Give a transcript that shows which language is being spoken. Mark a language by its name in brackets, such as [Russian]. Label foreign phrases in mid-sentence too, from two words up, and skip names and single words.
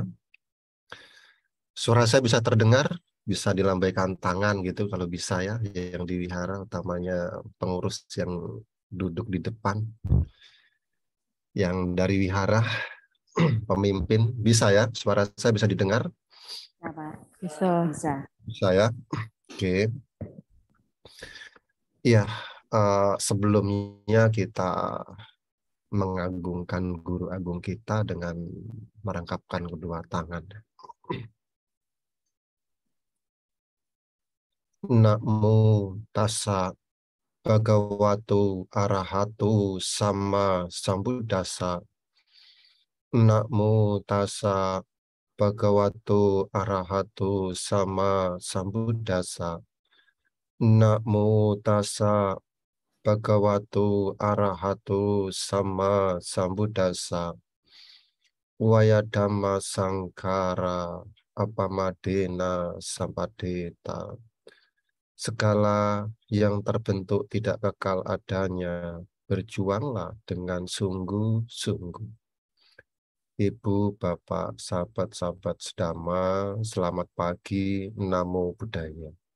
[Indonesian] Suara saya bisa terdengar, bisa dilambaikan tangan gitu kalau bisa ya, yang di wihara, utamanya pengurus yang duduk di depan, yang dari wihara, pemimpin, bisa ya, suara saya bisa didengar? Ya, Pak. Bisa. Bisa. Bisa ya, oke. Iya, sebelumnya kita mengagungkan Guru Agung kita dengan merangkapkan kedua tangan. [Pali] Namo tassa bhagavato arahato sama sambuddhassa. Namo tassa bhagavato arahato sama sambuddhassa. Namo tassa bhagavato arahato sama sambuddhassa. Waya dhamma sangkara apamadena sampadeta. [Indonesian] Segala yang terbentuk tidak kekal adanya, berjuanglah dengan sungguh-sungguh. Ibu, Bapak, sahabat-sahabat sedama, selamat pagi, [Pali] Namo Buddhaya.